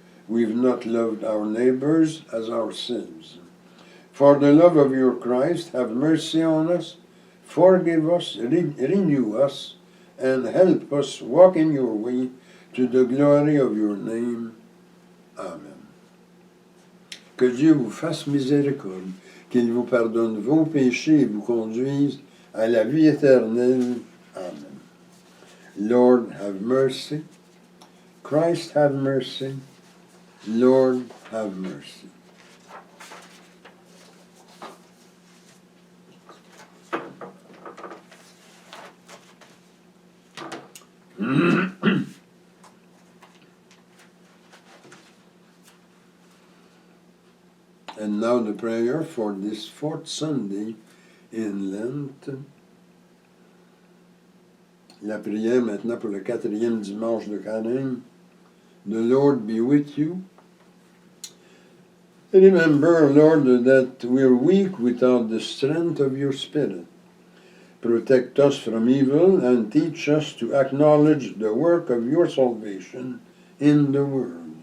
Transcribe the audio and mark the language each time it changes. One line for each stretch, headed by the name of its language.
English: We've not loved our neighbors as ourselves. For the love of your Christ, have mercy on us, forgive us, renew us, and help us walk in your way to the glory of your name. Amen.
French: Que Dieu vous fasse miséricorde, qu'il vous pardonne vos péchés et vous conduise à la vie éternelle.
English: Amen. Lord, have mercy. Christ, have mercy. Lord, have mercy. And now the prayer for this 4th Sunday in Lent.
French: La prière maintenant pour le 4e dimanche de Carême.
English: The Lord be with you. Remember, Lord, that we are weak without the strength of your Spirit. Protect us from evil and teach us to acknowledge the work of your salvation in the world.